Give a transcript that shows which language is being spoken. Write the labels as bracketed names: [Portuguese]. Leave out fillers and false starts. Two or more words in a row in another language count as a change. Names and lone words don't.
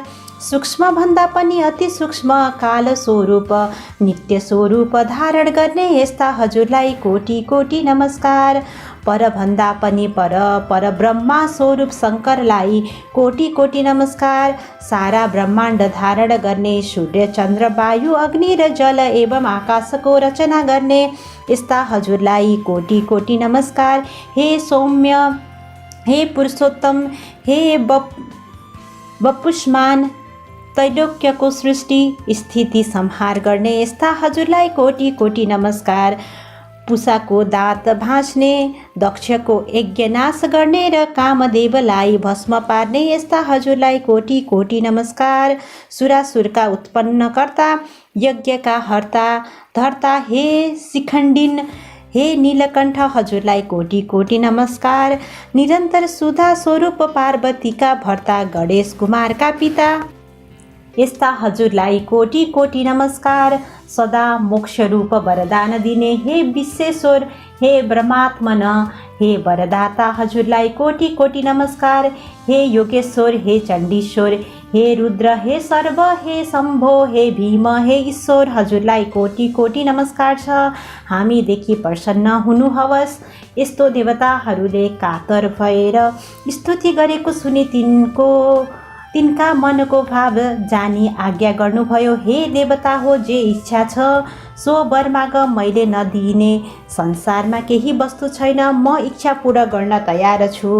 [Nepali] सूक्ष्म भन्दा पनि अति सूक्ष्म काल स्वरूप नित्य स्वरूप धारण गर्ने यस्ता हजुरलाई कोटी कोटी नमस्कार। पर भन्दा पनि पर ब्रह्मा स्वरूप शङ्करलाई कोटी कोटी नमस्कार। सारा ब्रह्माण्ड धारण गर्ने सूर्य चन्द्र वायु अग्नि र जल एवं आकाशको रचना गर्ने यस्ता हजुरलाई कोटी कोटी नमस्कार। हे सौम्य, हे पुरुषोत्तम, हे बपुष्मान, त्रैलोक्यको सृष्टि स्थिति संहार गर्ने यस्ता हजुरलाई कोटी कोटी नमस्कार। पुषाको दाँत भाँच्ने, दक्षको यज्ञ नाश गर्ने र कामदेवलाई भस्म पार्ने यस्ता हजुरलाई कोटी कोटी नमस्कार। सुरासुरका उत्पन्नकर्ता, यज्ञका हर्ता धर्ता, हे शिखण्डिन, हे नीलकण्ठ हजुरलाई कोटी कोटी नमस्कार। निरन्तर सुधा स्वरूप पार्वतीका भर्ता, गणेश कुमारका पिता यस्ता हजुरलाई कोटी कोटी नमस्कार। सदा मोक्ष रूप वरदान दिने हे विश्वेश्वर, हे ब्रह्मात्मन, हे वरदाता हजुरलाई कोटी कोटी नमस्कार। हे योगेश्वर, हे चण्डीश्वर, हे रुद्र, हे सर्व, हे शम्भो, हे भीम, हे ईश्वर हजुरलाई कोटी कोटी नमस्कार छ। हामीदेखि प्रसन्न हुनुहोस्। यस्तो देवताहरूले कातर भएर स्तुति गरेको सुनि तिनका मनको भाव जानी आज्ञा गर्नुभयो। हे देवता हो, जे इच्छा छ सो वर माग, मैले नदिने संसारमा केही वस्तु छैन, म इच्छा पूरा गर्न तयार छु।